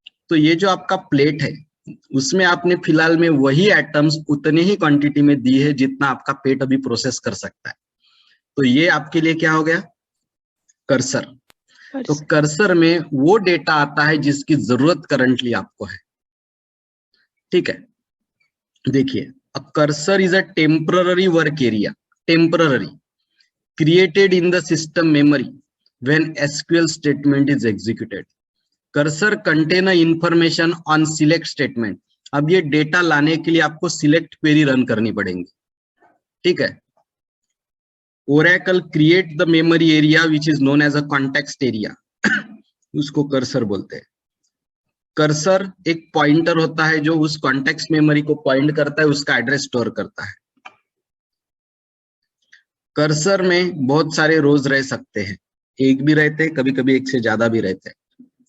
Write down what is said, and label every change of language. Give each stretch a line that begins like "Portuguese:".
Hindi: तो ये जो आपका प्लेट है उसमें आपने फिलहाल में वही आइटम्स उतने ही क्वांटिटी में दी है जितना आपका पेट अभी प्रोसेस कर सकता है। तो ये आपके लिए क्या हो गया, कर्सर। तो कर्सर में वो डेटा आता है जिसकी जरूरत करंटली आपको है, ठीक है।
English: देखिए, a cursor is a temporary work area, temporary created in the system memory when SQL statement is executed. Cursor contain a information on select statement.
Hindi: अब ये डेटा लाने के लिए आपको सिलेक्ट क्वेरी रन करनी पड़ेगी, ठीक है।
English: Oracle create the memory area which is known as a context area.
Hindi: उसको कर्सर बोलते हैं। कर्सर एक पॉइंटर होता है जो उस कॉन्टेक्स्ट मेमोरी को पॉइंट करता है, उसका एड्रेस स्टोर करता है। कर्सर में बहुत सारे रोज रह सकते हैं, एक भी रहते हैं, कभी कभी एक से ज्यादा भी रहते हैं।